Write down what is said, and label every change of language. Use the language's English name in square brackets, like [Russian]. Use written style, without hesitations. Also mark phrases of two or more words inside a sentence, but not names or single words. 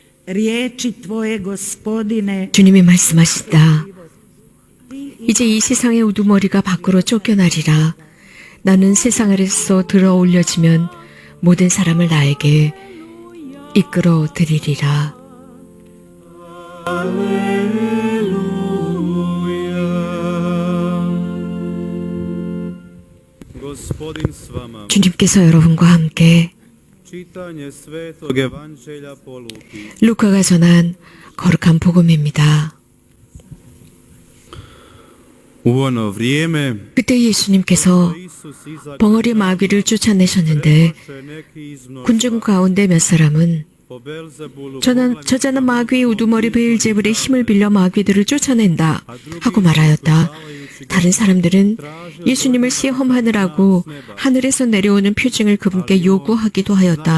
[Croatian] riječi tvoje, Gospodine, [Korean] 주님이 말씀하신다. 이제 이 세상의 우두머리가 밖으로 쫓겨나리라. 나는 세상 아래서 들어 올려지면 모든 사람을 나에게 이끌어 드리리라. [Croatian] Gospodin s vama. [Korean] 주님께서 여러분과 함께 [Croatian] Čitanje Svetog Evanđelja po Luki. [Korean] 루카가 전한 거룩한 복음입니다. [Croatian] U ono vrijeme [Korean] 그때 예수님께서 [Croatian] Isus izašao [Korean] 벙어리 마귀를 쫓아내셨는데 [Croatian] neki iz mnoštva [Korean] 군중 가운데 몇 사람은 [Croatian] po Belzebulu [Korean] 저자는 마귀의 우두머리 베일제불의 힘을 빌려 마귀들을 쫓아낸다 하고 말하였다. 다른 사람들은 예수님을 시험하느라고 하늘에서 내려오는 표징을 그분께 요구하기도 하였다.